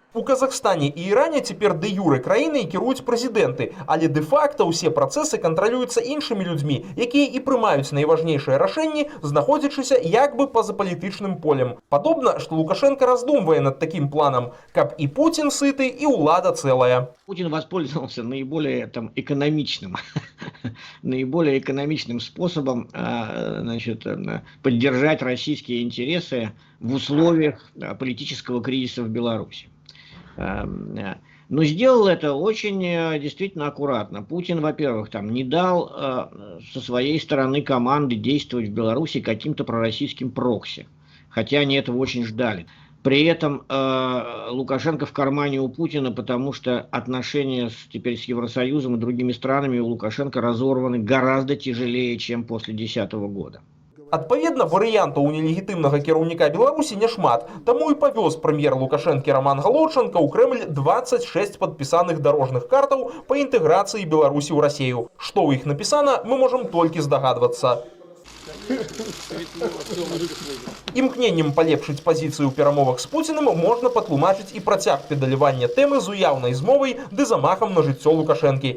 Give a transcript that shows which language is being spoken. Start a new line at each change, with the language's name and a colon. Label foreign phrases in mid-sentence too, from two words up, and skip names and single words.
Belarusian: У Казахстане і Іране цяпер дэ-юрэ краінай кіруюць прэзідэнты, але дэ-факта ўсе працэсы кантралююцца іншымі людзьмі, якія і прымаюць найважнейшыя рашэнні, знаходзячыся як бы па-за палітычным полем. Падобна, што Лукашенко раздумвае над такім планам, каб і Путін сыты, і ўлада цэлая.
Russian: Путин воспользовался наиболее экономичным способом поддержать российские интересы в условиях политического кризиса в Беларуси. Но сделал это очень действительно аккуратно. Путин, во-первых, не дал со своей стороны команды действовать в Беларуси каким-то пророссийским прокси, хотя они этого очень ждали. При этом Лукашенко в кармане у Путина, потому что отношения теперь с Евросоюзом и другими странами у Лукашенко разорваны гораздо тяжелее, чем после 2010 года.
Belarusian: Адпаведна, варыянтаў у нелегітымнага кіраўніка Беларусі няшмат, таму і павёз прэм'ер Лукашэнкі Роман Головченко ў Крэмль 26 падпісаных дарожных картаў па інтэграцыі Беларусі ў Расію. Што ў іх напісана, мы можам толькі здагадвацца. Імкненнем палепшыць пазіцыю ў перамовах з Пуціным можна патлумачыць і працяг педалявання тэмы з уяўнай змовай ды замахам на жыццё Лукашэнкі.